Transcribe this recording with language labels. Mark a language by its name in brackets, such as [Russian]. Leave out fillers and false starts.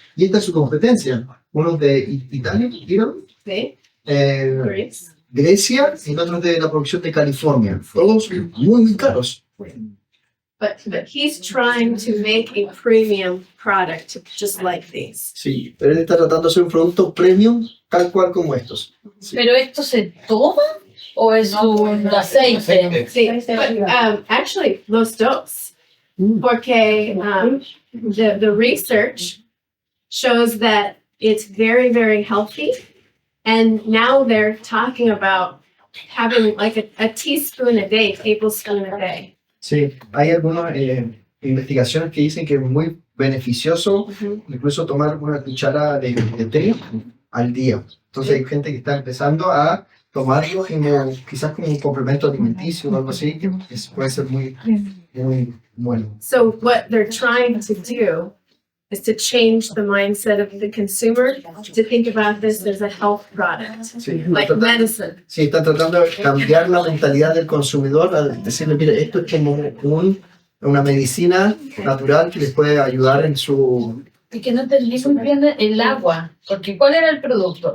[Spanish] Y esta es su competencia. Uno de Italia, ¿Sí? Greece. Grecia y otro de la producción de California. Todos muy, muy caros. [English] But he's trying to make a premium product just like these. [Spanish] Sí, pero él está tratando de hacer un producto premium tal cual como estos. Sí. ¿Pero esto se toma o es un aceite? Sí, [English] but actually, [Spanish] los dos. Porque [English] the research shows that it's very, very healthy. And now they're talking about having like a teaspoon a day, tablespoon a day. [Spanish] Sí, hay algunos investigaciones que dicen que es muy beneficioso incluso tomar una cucharada de té al día. Entonces hay gente que está empezando a tomarlo como, quizás como un complemento alimenticio o algo así, que puede ser muy, muy bueno. [English] So what they're trying to do is to change the mindset of the consumer to think about this as a health product, [Spanish] Sí, [English] like medicine. [Spanish] sí, está tratando de cambiar la mentalidad del consumidor al decirle, mire, esto es como una medicina natural que les puede ayudar en su... Y que no entendí muy bien el agua, porque ¿cuál era el producto?